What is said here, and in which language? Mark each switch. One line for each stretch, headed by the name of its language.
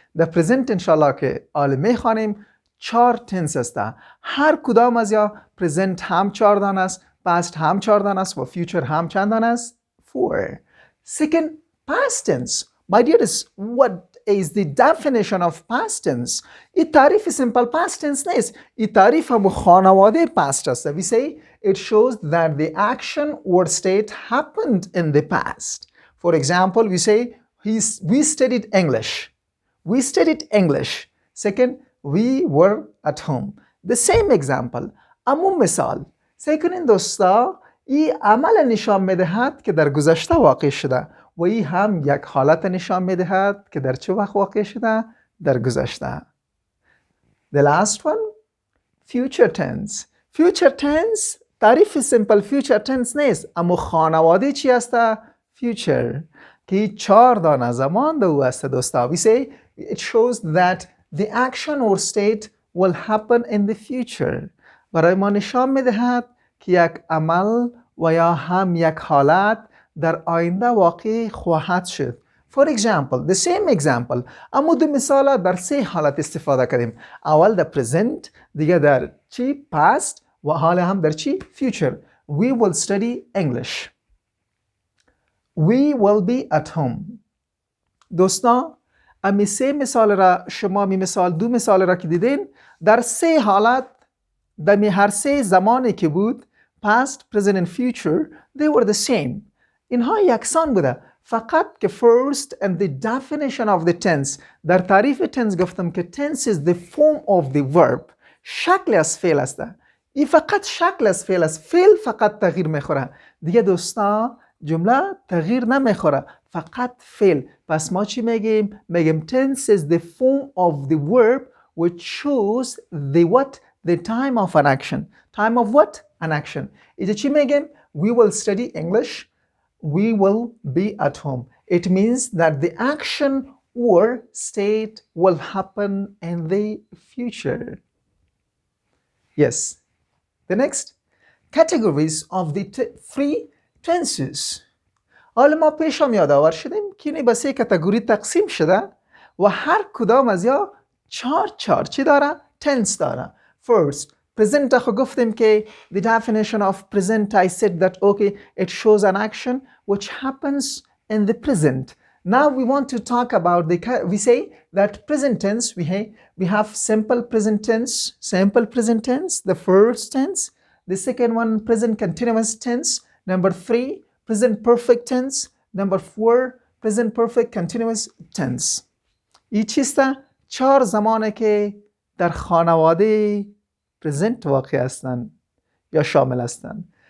Persian: در present انشالله که علمی خوانیم 4 tense است. هر کدام از یا present هم 4 دانه است، past هم 4 دانه است و future هم چند دانه است؟ 4.
English: Second, past tense. My dears, what is the definition of past tense?
Persian: این تعریف simple past tense نیست. این تعریف هم خانواده past است.
English: We say it shows that the action or state happened in the past. For example, we say we studied English. We studied English. Second, we were at home. The same example.
Persian: اما مثال. Second دوستا این عمل نشان میدهد که در گذشته واقع شده. و این هم یک حالت نشان میدهد که در چه وقت واقع شده؟ در گذشته.
English: The last one, future tense. Future tense
Persian: تعریف simple future tense نیست اما خانواده چی است؟
English: future.
Persian: که 4 دانه زمان در او است دوستا.
English: We say it shows that the action or state will happen in the future.
Persian: برای ما نشان میدهد که یک عمل و یا هم یک حالت در آینده واقع خواهد شد.
English: For example, the same example.
Persian: اما دو مثال در 3 حالت استفاده کردیم. اول در present، دیگه در چی؟ past و حال هم در چی؟ future.
English: We will study English. We will be at home.
Persian: دوستان امی 3 مثال را شما دو مثال را که دیدین در 3 حالت در هر 3 زمانی که بود
English: past, present and future they were the same.
Persian: اینها یکسان بوده فقط که
English: first and the definition of the tense.
Persian: در تعریف tense گفتم که
English: tense is the form of the verb.
Persian: شکل از فعل است. این فقط شکل از فعل است. فعل فقط تغییر میخوره. دیگه دوستا جمله تغییر نمیخوره. فقط فعل. پس ما چی میگیم؟ میگیم
English: tense is the form of the verb which shows the what? The time of an action. Time of what? An action.
Persian: اینجا چی میگیم؟
English: We will study English. We will be at home. It means that the action or state will happen in the future. Yes. The next categories of the 3 tenses.
Persian: حالا ما پیشم یادآور شدیم که اینه به 3 کاتگوری تقسیم شده و هر کدام از یا 4 چی داره؟ tense داره.
English: First, present
Persian: خو گفتیم که
English: the definition of present I said that okay it shows an action which happens in the present. Now we want to talk about we say that present tense we have simple present tense, the first tense, the second one present continuous tense, number 3 present perfect tense, number 4 present perfect continuous tense.
Persian: این چیسته 4 زمانه که در خانواده present واقع هستند یا شامل هستند.